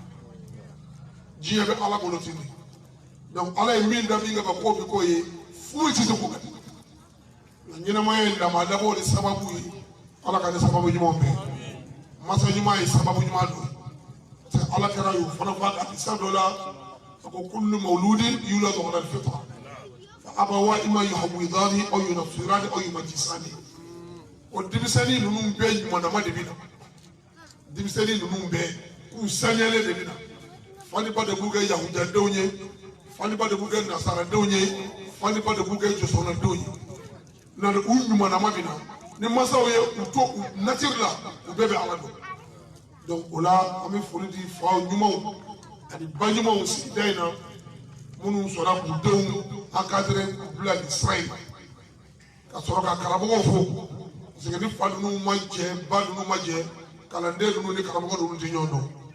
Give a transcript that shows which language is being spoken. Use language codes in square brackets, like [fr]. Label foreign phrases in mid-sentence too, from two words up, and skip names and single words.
[bm] diɲɛ bɛ ala bolo ten de donc ala ye min da min ka k'o bi k'o ye foyi tɛ se k'o kɛ ɲɛnɛmaya ye lamɔ dabɔ de sababu ye ala ka ne sababu ɲumanw bɛɛ masa ɲuman ye sababu ɲuman don parce ala kɛra y'o fana fɔ a ka hadisa dɔ la a ko [ar] كل مولود يولد على الفطرة فأبواه إما يهودانه أو ينصرانه أو يمجسانه [bm] o denmisɛnnin ninnu bɛɛ ɲumanama de bɛ na denmisɛnnin ninnu bɛɛ k'u saniyalen de bɛ na faniba de b'u kɛ yahudiyadenw ye faniba de b'u kɛ nasaradenw ye faniba de b'u kɛ jɔsɔnnadenw ye na u ɲumanama bɛ na ni masaw ye u to u nature la u bɛɛ bɛ ala dɔn donc o la an bɛ foli di faw ɲumanw ani ba ɲumanw sigida in na minnu sɔnna k'u denw encadrer k'u bila nin sira in ka sɔrɔ ka karamɔgɔw fo [fr] parce que [bm] ni fa ninnu ma jɛ ba ninnu ma jɛ kalanden ninnu ni karamɔgɔ ninnu tɛ ɲɔgɔn dɔn